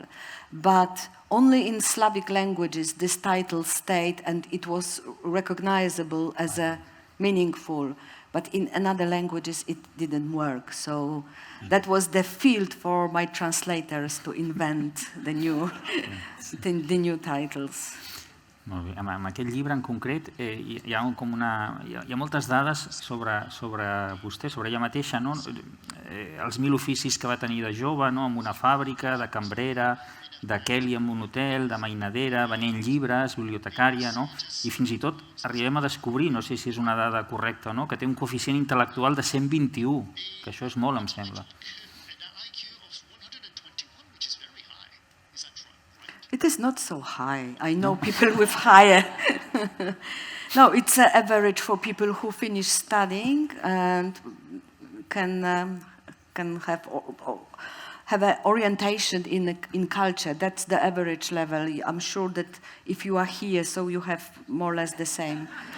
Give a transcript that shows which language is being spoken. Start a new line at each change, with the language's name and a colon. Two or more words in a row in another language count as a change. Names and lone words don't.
English: But only in Slavic languages this title stayed, and it was recognizable as a meaningful. But in other languages it didn't work. So that was the field for my translators to invent the new titles.
Catalan: Molt bé. En aquest llibre en concret hi ha moltes dades sobre vostè, sobre ella mateixa, no? Els 1000 oficis que va tenir de jove, no? En una fàbrica, de cambrera, de Kelly en un hotel, de mainadera, venent llibres, bibliotecària, no? I fins i tot arribem a descobrir, no sé si és una dada correcta o no, que té un coeficient intel·lectual de 121, que això és molt, em sembla.
English: It is not so high. I know people with higher. No, it's an average for people who finish studying and can have an orientation in culture. That's the average level. I'm sure that if you are here, so you have more or less the same.